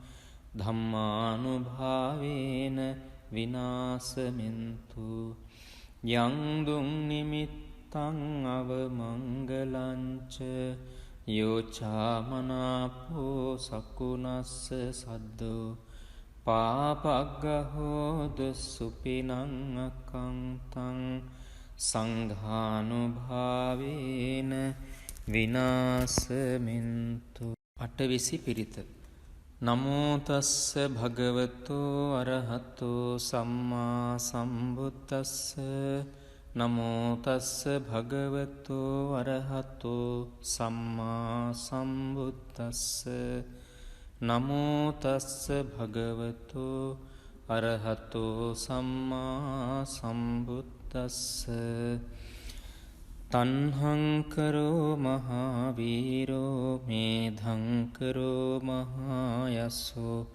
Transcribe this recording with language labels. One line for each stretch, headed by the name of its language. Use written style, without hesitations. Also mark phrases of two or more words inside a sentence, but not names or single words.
Pali: ධම්මානුභාවේන විනාසමින්තු යං දුං නිමිත්තං අවමංගලංච යෝචාමනාපෝ සකුණස්ස සද්දෝ පාපග්ගහෝද සුපිනං අකංතං සංඝානුභාවේන විනාසමින්තු
Sinhala: අටවිසි පිරිත
Pali: නමෝතස්ස භගවතෝ අරහතෝ සම්මා සම්බුද්දස්ස නමෝතස්ස භගවතෝ අරහතෝ සම්මා සම්බුද්දස්ස නමෝතස්ස භගවතෝ අරහතෝ සම්මා සම්බුද්දස්ස තන්හංකරෝ මහාවීරෝ මේධංකරෝ මහායස්සෝ